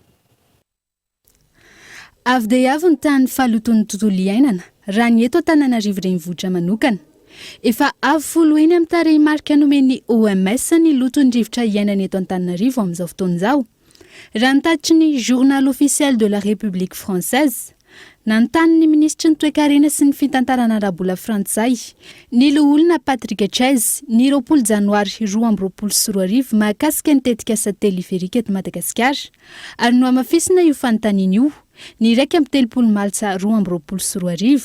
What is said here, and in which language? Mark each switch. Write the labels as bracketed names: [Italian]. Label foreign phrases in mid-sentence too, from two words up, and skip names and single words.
[Malagasy] Avy dia avy ny tany faloton'ny tontolo iainana raha ny eto Antananarivo renivohitra manokana. Efa avy folo eny amin'ny tarehimarika nomen'ny OMS ny loton'ny rivotra iainana eto Antananarivo amin'izao fotoan'izao. Raha nitatitry ny Journal officiel de la République française, nanontany ny ministra ny toe-karena sy ny fitantarana arabola frantsay, ny loholona Patrick Chaize ny 20 janoary 2024 mahakasika ny tetika asa teleferika eto Madagasikara ary no amafisina io fanontaniana io ny 1 Maritsa 2024.